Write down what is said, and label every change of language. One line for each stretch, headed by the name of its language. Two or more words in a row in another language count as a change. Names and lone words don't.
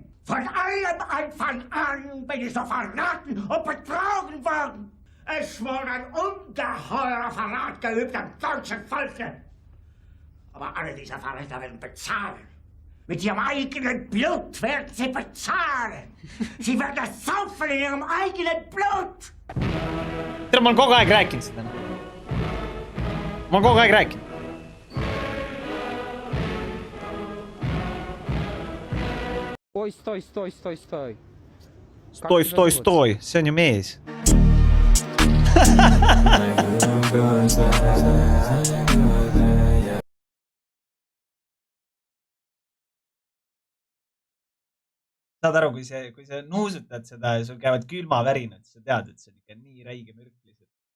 German: Von allem Anfang an bin ich so verraten und betrogen worden. Es wurde ein ungeheurer Verrat geübt am deutschen Volke. Aber alle diese Verräter werden bezahlen. Mit ihrem eigenen Blut werden sie bezahlen. Sie werden es saufen in ihrem eigenen Blut.
Estonian: Tere, ma olen kogu aeg rääkinud seda. Ma olen kogu aeg rääkinud. Stoi, see on ju mees. Saad aru, kui sa nuusutad seda ja sul käivad külmavärinad, siis sa tead, et see on ikka nii räige mürk lihtsalt.